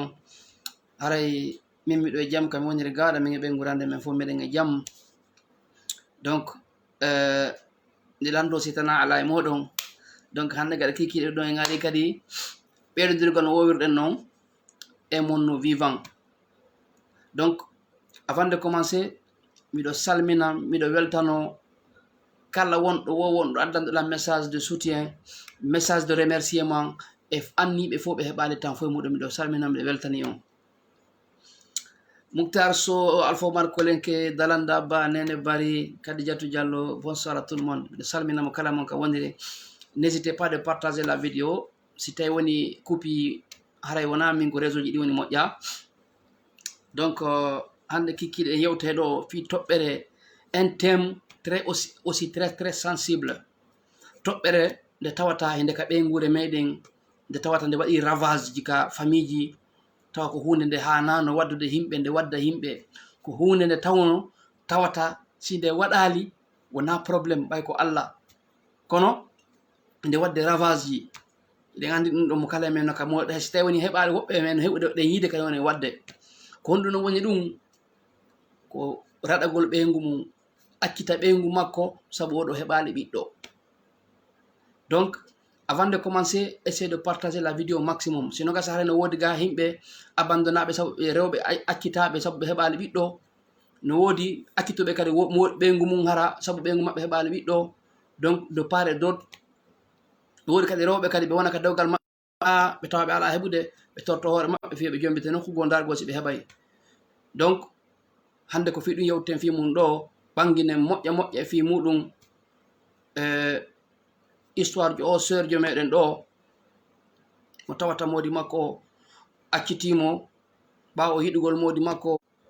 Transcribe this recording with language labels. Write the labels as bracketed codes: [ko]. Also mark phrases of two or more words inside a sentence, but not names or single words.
[ff] Haray min miɗo e jaam kam woniri gaɗa min e ɓeygurande men fof meɗen e jaam. Donc nde lando si tana ala e moɗon, donc hande gaɗa kikiɗe ɗon e gaari kadi ɓeydodirgal no wowirɗen noon e mon no vivant. Donc avant de commencer miɗo salmina miɗo weltano kala wonɗo wonɗo addanɗoɗa [fr] message de soutien, message de remerciement [ff] e anniɓe fof ɓe heɓali tan foye muɗum. Miɗo salmina miɗo weltani on Mouktar So, Alpha Omar Kolenke, Dalanda Ba, Nene Bari, Kadijatou Diallo, [fr] bonsoir à tout le monde. [ff] Miɗo salminamo kala mon ka wondiri. [fr] N'hésitez pas de partager la vidéo. [ff] Si tawi woni coupi haray wona min ko réseau ji ɗi woni moƴƴa. Donc hande kikkiɗe e yewte ɗo fi toɓɓere [fr] un thème aussi très sensible. [ff] Toɓɓere nde tawata hende ka ɓeygure meɗen, nde tawata nde waɗi ravage ji ka famille ji, tawa ko hunde nde hanano waddude himɓe, nde wadda himɓe, ko hunde nde tawata si nde waɗali wona probléme ɓay ko Allah, kono nde wadde ravage ji. Eɗen andi ɗum ɗo mo kala men no ka moɗo si tawi woni heɓali woɓɓe men heɓude ɗen yiide kañum woni wadde ko honɗum no woni ɗum ko raɗagol ɓeygu mum, accita ɓeygu makko saabu oɗo heɓali ɓiɗɗo. [fr] Donc avant de commencer, essayez de partager la vidéo au maximum. [ff] Sinon gasa hare no wodi ga himɓe abandonnaɓe saabu ɓe rewɓe accitaɓe saabu ɓe heɓali ɓiɗɗo, no wodi accitoɓe kadi ɓeygu mum hara saabu ɓeygu maɓɓe heɓali ɓiɗɗo. Donc [fr] de part et d'autre [ff] no wodi kadi rewɓe kadi ɓe wona ka dewgal maɓɓe ɓe tawa ɓe ala heɓude, ɓe torto hoore maɓɓe fiya ɓe jombite nokkugo dargo si ɓe heɓay. Donc hande ko fi ɗum yewteten fi mum ɗo ɓangguinen moƴƴa moƴƴa e fi muɗum histoire jo o sœur jo meɗen ɗo mo tawata modi makko accitimo ɓawo yiɗugol modi makko.